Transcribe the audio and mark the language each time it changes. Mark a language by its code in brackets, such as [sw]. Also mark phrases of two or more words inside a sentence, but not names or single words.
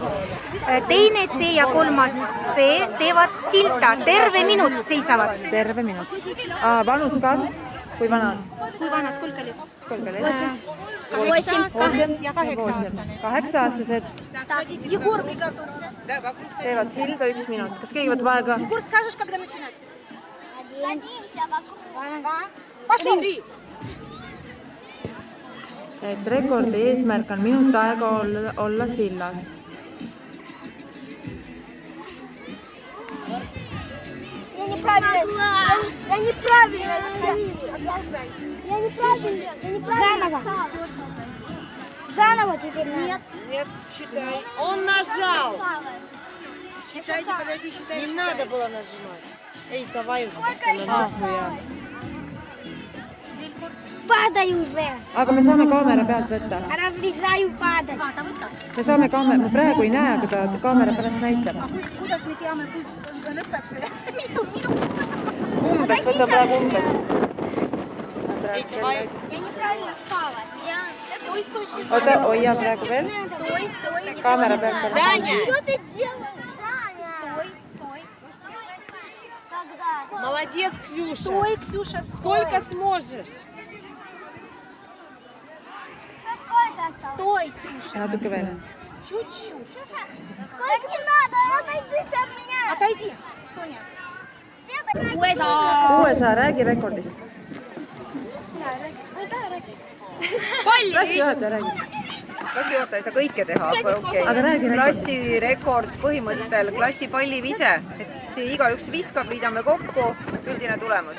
[et] Teine C ja kolmas C teevad silta, terve minut seisavad. Terve minut. Vanus ka? Kui vana on? Kui vana, skolka oli? Skolka oli? 8 ja 8-aastane. 8-aastased [ru] Егор приготовься. [et] teevad silda 1 minut. Kas keegi võtab aega? [ru] Егор, скажешь, когда начинать? Pошли! [et] Et rekordi eesmärk on minut aega olla sillas. [ru] Заново теперь надо. Нет, считай. Он нажал. Считайте, подожди, считай. Не надо было нажимать. Эй, давай. Падай уже. [et] Aga me saame kaamera pealt võtta. [ru] Разрезаю падать. [et] Me saame kaamera, ma praegu ei näe, kui ta kaamera pärast näitab. Kuidas me teame, kus lõpeb see? Mitu minut? Umbes, võta praegu umbes. [ru] Я неправильно спала. [et] Oota, hoia praegu veel. Kaamera peaks olema. [ru] Что ты делаешь? Стой. Молодец, Ксюша. Стой, Ксюша, Сколько сможешь? Стой, Ксюша. [et] Natuke veel. [ru] Чуть-чуть. Так не надо, отойдите от меня. Отойди, Соня. [et] USA, räägi rekordist. Klassijuhataja räägi. Klassijuhataja ei saa kõike teha, Aga räägi. Klassirekord põhimõttel klassipallivise, et igaüks viskab, liidame kokku, üldine tulemus.